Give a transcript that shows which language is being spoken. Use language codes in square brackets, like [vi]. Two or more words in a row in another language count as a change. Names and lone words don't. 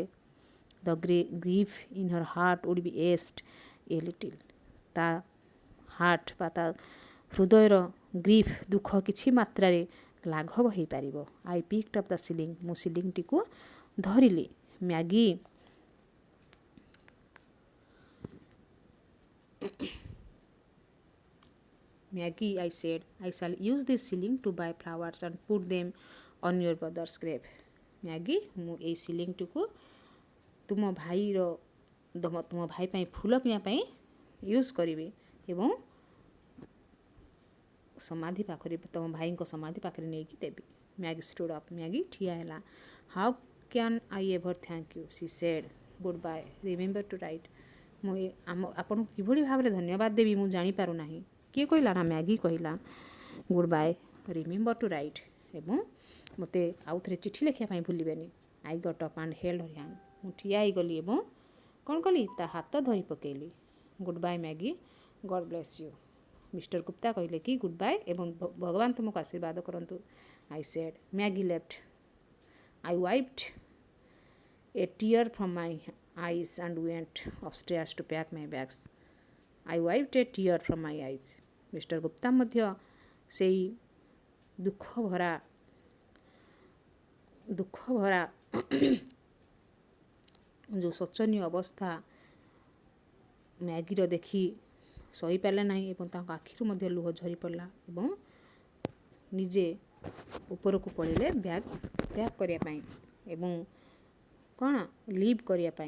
[en] The grief in her heart would be eased a little. [or] ତା ହାର୍ଟ ବା ତା ହୃଦୟର ଗ୍ରିଫ୍, ଦୁଃଖ କିଛି ମାତ୍ରାରେ ଲାଘବ ହୋଇପାରିବ। [en] I picked up the ceiling. [or] ମୁଁ ସିଲିଂଟିକୁ ଧରିଲି। [en] ମ୍ୟାଗି I said, I shall use this ceiling to buy flowers and put them on your brother's grave. [or] ମ୍ୟାଗି, ମୁଁ ଏଇ ସିଲିଂଟିକୁ ତୁମ ଭାଇ ପାଇଁ ଫୁଲ କିଣିବା ପାଇଁ ୟୁଜ୍ କରିବି ଏବଂ ସମାଧି ପାଖରେ, ତୁମ ଭାଇଙ୍କ ସମାଧି ପାଖରେ ନେଇକି ଦେବି। [en] ମ୍ୟାଗି stood up. [or] ମ୍ୟାଗି ଠିଆ ହେଲା। [en] How can I ever thank you? She said. Goodbye. Remember to write. [or] ମୁଁ ଆପଣଙ୍କୁ କିଭଳି ଭାବରେ ଧନ୍ୟବାଦ ଦେବି ମୁଁ ଜାଣିପାରୁନାହିଁ। କିଏ କହିଲା ନା? ମ୍ୟାଗି କହିଲା। [en] Good bye, remember to write. [or] ଏବଂ ମୋତେ ଆଉ ଥରେ ଚିଠି ଲେଖିବା ପାଇଁ ଭୁଲିବେନି। [en] I got up and held her hand. [or] ମୁଁ ଠିଆ ହେଇଗଲି ଏବଂ କ'ଣ କଲି? ତା ହାତ ଧରି ପକେଇଲି। [en] Good bye Maggie, God bless you. [or] ମିଷ୍ଟର ଗୁପ୍ତା କହିଲେ କି [en] good bye [or] ଏବଂ ଭଗବାନ ତୁମକୁ ଆଶୀର୍ବାଦ କରନ୍ତୁ। [en] I said. Maggie left. I wiped a tear from my eyes and went upstairs to pack my bags. I wiped a tear from my eyes. [or] ମିଷ୍ଟର ଗୁପ୍ତା ମଧ୍ୟ ସେଇ ଦୁଃଖ ଭରା ଯେଉଁ ଶୋଚନୀୟ ଅବସ୍ଥା ମ୍ୟାଗିର ଦେଖି ସହିପାରିଲେ ନାହିଁ ଏବଂ ତାଙ୍କ ଆଖିରୁ ମଧ୍ୟ ଲୁହ ଝରି ପଡ଼ିଲା ଏବଂ ନିଜେ ଉପରକୁ ପଳେଇଲେ [en] bag pack [or] କରିବା ପାଇଁ ଏବଂ କ'ଣ ଲିଭ୍ କରିବା ପାଇଁ।